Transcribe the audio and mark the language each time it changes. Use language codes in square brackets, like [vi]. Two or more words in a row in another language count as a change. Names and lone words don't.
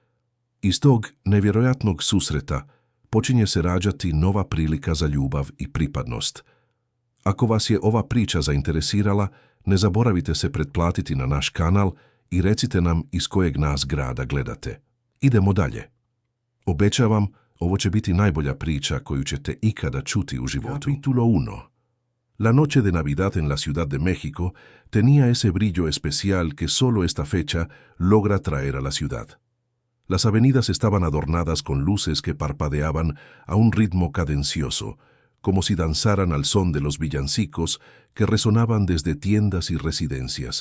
[hr] Iz tog nevjerojatnog susreta počinje se rađati nova prilika za ljubav i pripadnost. Ako vas je ova priča zainteresirala, ne zaboravite se pretplatiti na naš kanal i recite nam iz kojeg nas grada gledate. Idemo dalje. Obećavam, ovo će biti najbolja priča koju ćete ikada čuti u životu. [es] Capítulo 1. La noche de Navidad en la Ciudad de México tenía ese brillo especial que solo esta fecha logra traer a la ciudad. Las avenidas estaban adornadas con luces que parpadeaban a un ritmo cadencioso, como si danzaran al son de los villancicos que resonaban desde tiendas y residencias.